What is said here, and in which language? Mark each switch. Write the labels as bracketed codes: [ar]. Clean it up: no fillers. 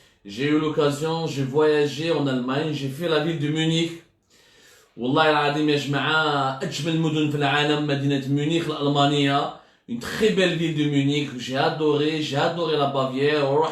[fr] J'ai eu l'occasion, j'ai voyagé en Allemagne, j'ai fait la ville de Munich. [ar] والله العظيم يا جماعة أجمل مدن في العالم مدينة مونيخ الألمانية. [fr] Une très belle ville de Munich. J'ai adoré la Bavière.